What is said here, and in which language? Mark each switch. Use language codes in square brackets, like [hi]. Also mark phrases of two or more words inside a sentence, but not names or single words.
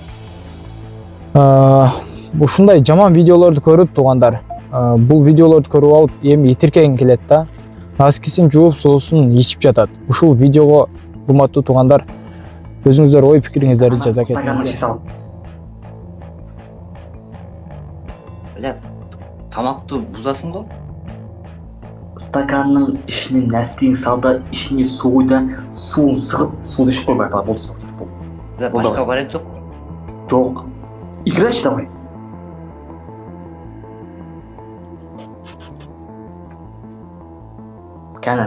[ky] Ушундай жаман видеолорду көрүп туугандар, бул видеолорду көрүп алып, эми итиркен келет да. Носкисин жууп, суусун ичип жатат. Ушул видеого урматтуу туугандар, өзүңүздөр ой пикириңиздерди жаза кетиңиздер. [kk] Бля, тамақты бузасың ғой? Стаканның ішіне нәскиң салда, ішіне су құй да, суын сығып, суды ішіп қоймай болды сол кетіп болды. Бля, башқа вариант жоқ? Жоқ. Играйшы давай. Кәні.